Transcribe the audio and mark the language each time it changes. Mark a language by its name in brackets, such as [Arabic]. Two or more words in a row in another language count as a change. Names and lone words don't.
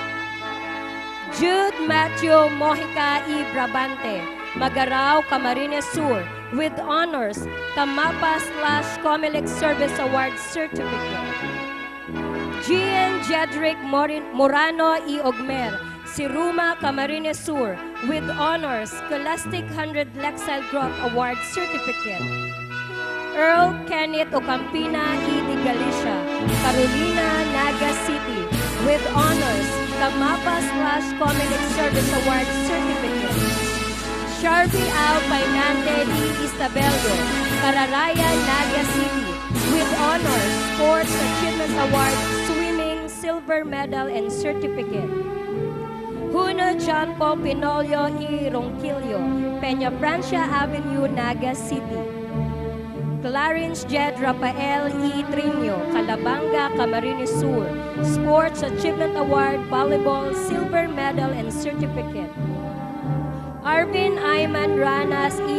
[English] Jude Matthew Mojica E. Brabante, Magarao, Camarines Sur, with honors, Kamapas/Comelec Service Award Certificate. Gian Jedrick Morano E. Ogmer, Siruma, Camarines Sur, with honors, Scholastic 100 Lexile Group Award Certificate. Earl Kenneth Ocampina E. de Galicia, Carolina, Naga City, with honors, Kamapas/Comelec Service Award Certificate. Sharby Al Painante E. Istabello, Cararayan, Naga City, with honors, Sports Achievement Award, Swimming, Silver Medal and Certificate. Juno John Paul Pinolio E. Ronquillo, Peña Francia Avenue, Naga City. Clarence Jed Rafael E. Trino, Calabanga, Camarines Sur, Sports Achievement Award, Volleyball, Silver Medal and Certificate. Arvin Ayman Ranas E.